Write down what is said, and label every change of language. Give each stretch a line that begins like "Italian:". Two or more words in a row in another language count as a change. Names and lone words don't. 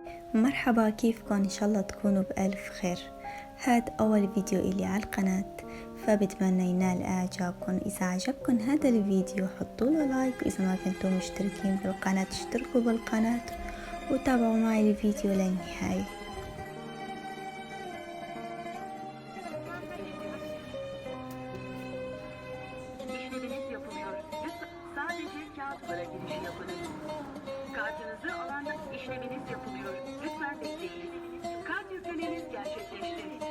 Arabic: مرحبا، كيفكن؟ ان شاء الله تكونوا بألف خير. هاد اول فيديو الي على القناة، فبتمنى ينال اعجابكم. اذا عجبكم هذا الفيديو حطوا له لايك، واذا ما كنتم مشتركين بالقناة اشتركوا بالقناة وتابعوا معي الفيديو للنهاية.
Turkish: İşleminiz yapılıyor. Lütfen sadece kağıt para girişi yapınız. Kartınızı alanda işleminiz yapılıyor. Lütfen bekleyin. Kart yüklemeniz gerçekleşti.